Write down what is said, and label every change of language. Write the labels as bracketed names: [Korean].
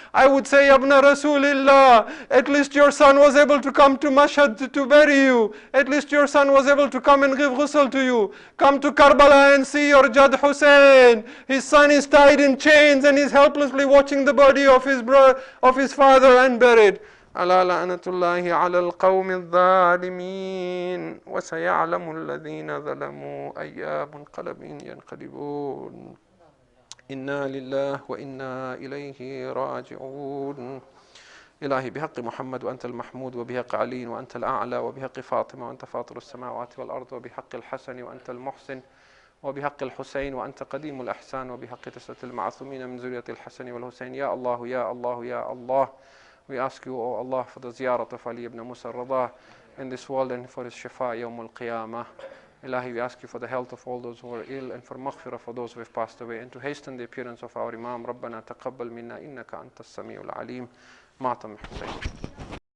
[English] I would say, Abna Rasulillah, at least your son was able to come to Mashhad to bury you. At least your son was able to come and give ghusl to you. Come to Karbala and see your Jad Hussein. His son is tied in chains and is helplessly watching the body of his father unburied. [Arabic] ألا لعنة الله على القوم الظالمين وسيعلم الذين ظلموا أي منقلب ينقلبون. إنا لله وإنا إليه راجعون. إلهي بحق محمد وأنت المحمود، وبحق علي وأنت الأعلى، وبحق فاطمة وأنت فاطر السماوات والأرض، وبحق الحسن وأنت المحسن، وبحق الحسين وأنت قديم الأحسان، وبحق تسعة المعصومين من ذرية الحسن والحسين. يا الله يا الله يا [English] Allah, we ask you, O Allah, for the ziyarat of Ali ibn Musa al-Rada in this world and for his shifa yawm al-qiyamah. Ilahi, we ask you for the health of all those who are ill and for maghfirah for those who have passed away, and to hasten the appearance of our Imam. [Arabic] ربنا تقبل منا إنك أنت السميع العليم. [English] معتم حسين.